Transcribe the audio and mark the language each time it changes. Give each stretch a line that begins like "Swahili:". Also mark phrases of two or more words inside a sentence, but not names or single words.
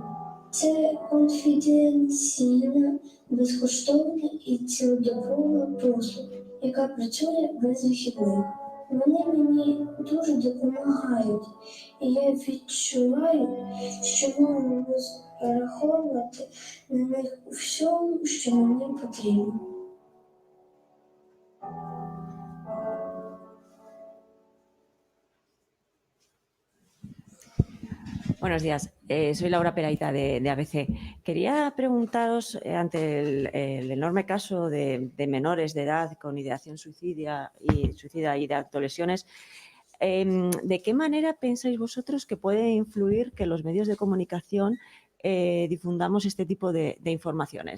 Ukrainian: Це конфіденційна, безкоштовна і цілодобова послуга, яка працює без вихідних. Вони мені дуже допомагають, і я відчуваю, що можу розраховувати на них у всьому, що мені потрібно.
Spanish: Buenos días, soy Laura Peraita de ABC. Quería preguntaros, ante el enorme caso de menores de edad con ideación suicida y de autolesiones, ¿de qué manera pensáis vosotros que puede influir que los medios de comunicación difundamos este tipo de informaciones?